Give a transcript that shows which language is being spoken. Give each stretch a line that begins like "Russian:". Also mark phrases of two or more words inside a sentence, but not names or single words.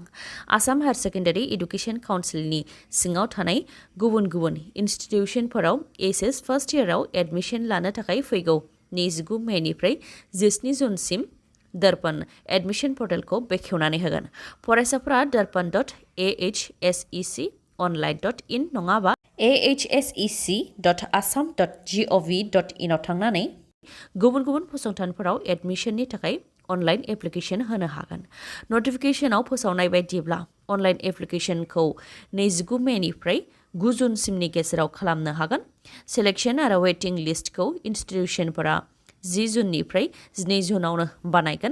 Bodo: आसाम हायार सेकेन्डारि एडुकेशन काउन्सिलनि सिङाव थानाय गुबुन गुबुन इन्स्टिटिउशनफोराव HS
English: first year
Bodo: एडमिशन लानो थाखाय फैगौ 29 मेनिफ्राय 17 जुनसिम दर्पण एडमिशन पर्टेलखौ बेखेवनानै होगोन। फरायसाफोरा darpan.ahsec.online.in नङाबा ahsec.assam.gov.in आव थांनानै गुबुन गुबुन फसंथानफोराव एडमिशननि थाखाय
English: online application
Bodo: होनो हागोन। नटिफिकेशनाव फोसावनाय बायदिब्ला
English: online application
Bodo: 29 मेनिफ्राय 9 जुनसिमनि गेजेराव खालामनो हागोन। सेलेक्शन आरो
English: waiting list
Bodo: इन्स्टिटिउशनफोरा 10 जुननिफ्राय 12 जुनावनो बानायगोन।